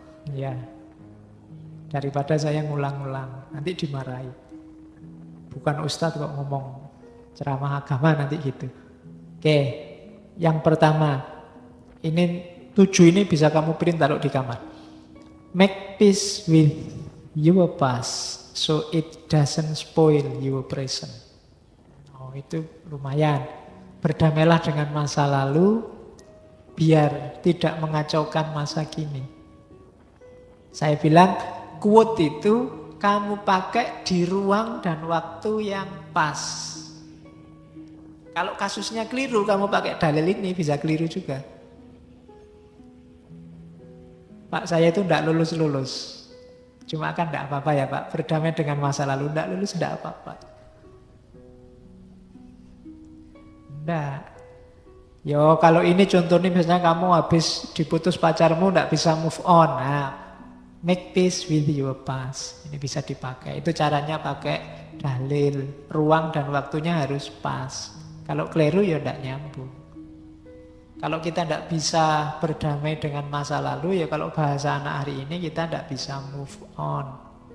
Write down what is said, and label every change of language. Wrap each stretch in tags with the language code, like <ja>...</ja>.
<id>Ya, daripada saya ngulang-ngulang, nanti dimarahi. Bukan ustadz kok ngomong ceramah agama nanti gitu. Oke, yang pertama, ini 7 ini bisa kamu print taruh di kamar.</id> <en>Make peace with your past, so it doesn't spoil your present.</en> <id>Itu lumayan. Berdamailah dengan masa lalu biar tidak mengacaukan masa kini. Saya bilang quote itu kamu pakai di ruang dan waktu yang pas. Kalau kasusnya keliru, kamu pakai dalil ini bisa keliru juga. Pak, saya itu tidak lulus-lulus. Cuma kan tidak apa-apa ya Pak, berdamai dengan masa lalu, tidak lulus tidak apa-apa. Enggak. Yo, kalau ini contohnya misalnya kamu habis diputus pacarmu enggak bisa move on.</id> <en>Nah, make peace with your past.</en> <id>Ini bisa dipakai. Itu caranya pakai dalil. Ruang dan waktunya harus pas. Kalau keliru ya enggak nyambung. Kalau kita enggak bisa berdamai dengan masa lalu, ya kalau bahasa anak hari ini kita enggak bisa move on.</id>